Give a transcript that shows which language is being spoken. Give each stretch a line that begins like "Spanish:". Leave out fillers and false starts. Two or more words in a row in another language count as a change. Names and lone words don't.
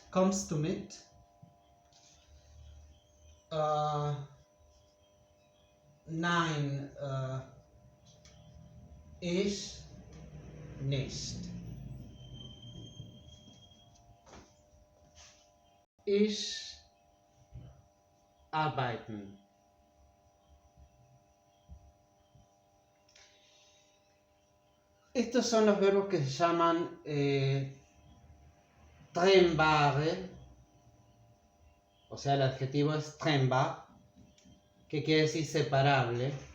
German: Kommst du mit? Nein, ich nicht. Ich arbeiten.
Spanish: Estos son los verbos que se llaman trennbare, o sea, el adjetivo es trennbar, que quiere decir separable.